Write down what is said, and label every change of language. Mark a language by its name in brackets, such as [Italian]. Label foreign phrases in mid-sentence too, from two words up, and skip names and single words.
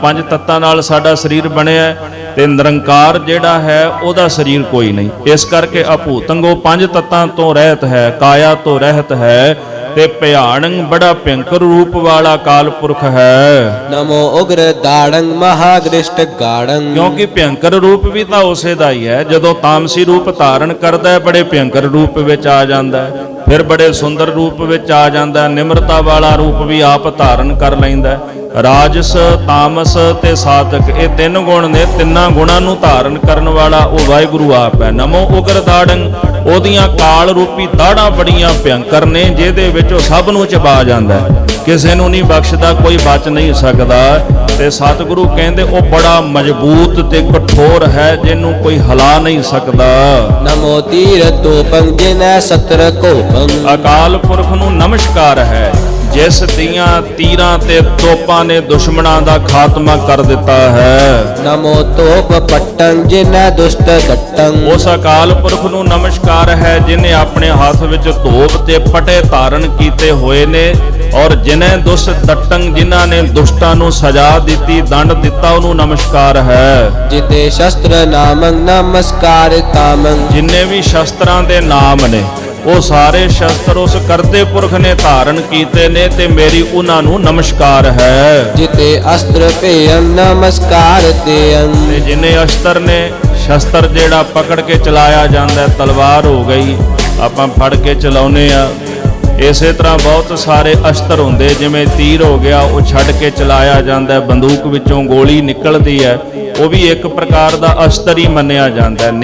[Punjabi] ਪੰਜ ਤੱਤਾਂ ਨਾਲ ਸਾਡਾ ਸਰੀਰ ਬਣਿਆ ਹੈ ਤੇ ਨਿਰੰਕਾਰ ਜਿਹੜਾ ਹੈ ਉਹਦਾ ਸਰੀਰ ਕੋਈ ਨਹੀਂ। ਇਸ ਕਰਕੇ ਅਭੂਤੰਗ ਉਹ ਪੰਜ ਤੱਤਾਂ ਤੋਂ ਰਹਿਤ ਹੈ, ਕਾਇਆ ਤੋਂ ਰਹਿਤ ਹੈ ਤੇ ਭਿਆਨਕ ਬੜਾ ਭਿਅੰਕਰ ਰੂਪ ਵਾਲਾ ਅਕਾਲ ਪੁਰਖ ਹੈ। [Braj] नमो उग्र दाड़ं महागृष्ट गाड़ं। [Punjabi] ਕਿਉਂਕਿ ਭਿਅੰਕਰ ਰੂਪ ਵੀ ਤਾਂ ਉਸੇ ਦਾ ਹੀ ਹੈ। ਜਦੋਂ ਤਾਮਸੀ ਰੂਪ ਧਾਰਨ ਕਰਦਾ ਹੈ, ਬੜੇ ਭਿਅੰਕਰ ਰੂਪ ਵਿੱਚ ਆ ਜਾਂਦਾ ਹੈ, ਫਿਰ ਬੜੇ ਸੁੰਦਰ ਰੂਪ ਵਿੱਚ ਆ ਜਾਂਦਾ ਹੈ, ਨਿਮਰਤਾ ਵਾਲਾ ਰੂਪ ਵੀ ਆਪ ਧਾਰਨ ਕਰ ਲੈਂਦਾ ਹੈ। ਰਾਜਸ, ਤਾਮਸ ਤੇ ਸਾਤਕ, ਇਹ ਤਿੰਨ ਗੁਣ ਨੇ। ਤਿੰਨਾਂ ਗੁਣਾਂ ਨੂੰ ਧਾਰਨ ਕਰਨ ਵਾਲਾ ਉਹ ਵਾਹਿਗੁਰੂ ਆਪ ਹੈ। [Braj] ਨਮੋ ਉਗਰ ਦਾੜੰ, [Punjabi] ਉਹਦੀਆਂ ਕਾਲ ਰੂਪੀ ਦਾੜਾਂ ਬੜੀਆਂ ਭਿਅੰਕਰ ਨੇ, ਜਿਹਦੇ ਵਿੱਚ ਉਹ ਸਭ ਨੂੰ ਚਬਾ ਜਾਂਦਾ ਹੈ, ਕਿਸੇ ਨੂੰ ਨਹੀਂ ਬਖਸ਼ਦਾ, ਕੋਈ ਬਚ ਨਹੀਂ ਸਕਦਾ। ਤੇ ਸਤਿਗੁਰੂ ਕਹਿੰਦੇ ਉਹ ਬੜਾ ਮਜ਼ਬੂਤ ਤੇ ਕਠੋਰ ਹੈ, ਜਿਹਨੂੰ ਕੋਈ ਹਿਲਾ ਨਹੀਂ ਸਕਦਾ। [Braj] नमो तीर तोपं जिन्ह सत्र कोपं। [Punjabi] ਅਕਾਲ ਪੁਰਖ ਨੂੰ ਨਮਸਕਾਰ ਹੈ ਜਿਸ ਦੀਆਂ ਤੀਰਾਂ ਤੇ ਤੋਪਾਂ ਨੇ ਦੁਸ਼ਮਣਾਂ ਦਾ ਖਾਤਮਾ ਕਰ ਦਿੱਤਾ ਹੈ। [Braj] नमो तोप पट्टं जिन्ह दुष्ट दट्टं। [Punjabi] ਉਸ ਅਕਾਲ ਪੁਰਖ ਨੂੰ ਨਮਸਕਾਰ ਹੈ ਜਿਨੇ ਆਪਣੇ ਹੱਥ ਵਿੱਚ ਧੋਪ ਤੇ ਪਟੇ ਧਾਰਨ ਕੀਤੇ ਹੋਏ ਨੇ, ਔਰ ਜਿਨੇ ਦੁਸ਼ਟ ਦਟੰਗ, ਜਿਨ੍ਹਾਂ ਨੇ ਦੁਸ਼ਟਾਂ ਨੂੰ ਸਜ਼ਾ ਦਿੱਤੀ, ਦੰਡ ਦਿੱਤਾ, ਉਹਨੂੰ ਨਮਸਕਾਰ ਹੈ। [Braj] जिते शस्त्र नामं नमस्कार तामं। [Punjabi] ਜਿੰਨੇ ਵੀ ਸ਼ਸਤਰਾਂ ਦੇ ਨਾਮ ਨੇ, ਉਹ ਸਾਰੇ ਸ਼ਸਤਰ ਉਸ ਕਰਤੇ ਪੁਰਖ ਨੇ ਧਾਰਨ ਕੀਤੇ ਨੇ ਤੇ ਮੇਰੀ ਉਹਨਾਂ ਨੂੰ ਨਮਸਕਾਰ ਹੈ। [Braj] जिते अस्त्र पेयं नमस्कार तेयं। [Punjabi] ਤੇ ਜਿੰਨੇ ਅਸਤਰ ਨੇ, ਸ਼ਸਤਰ ਜਿਹੜਾ ਪਕੜ ਕੇ ਚਲਾਇਆ ਜਾਂਦਾ ਹੈ, ਤਲਵਾਰ ਹੋ ਗਈ, ਆਪਾਂ ਫੜ ਕੇ ਚਲਾਉਨੇ ਆ, ਇਸੇ ਤਰ੍ਹਾਂ ਬਹੁਤ ਸਾਰੇ ਅਸਤਰ ਹੁੰਦੇ, ਜਿਵੇਂ ਤੀਰ ਹੋ ਗਿਆ, ਉਹ ਛੱਡ ਕੇ ਚਲਾਇਆ ਜਾਂਦਾ ਹੈ, ਬੰਦੂਕ ਵਿੱਚੋਂ ਗੋਲੀ ਨਿਕਲਦੀ ਹੈ, ਉਹ ਵੀ ਇੱਕ ਪ੍ਰਕਾਰ ਦਾ ਅਸਤਰ ਹੀ ਮੰਨਿਆ ਜਾਂਦਾ ਹੈ।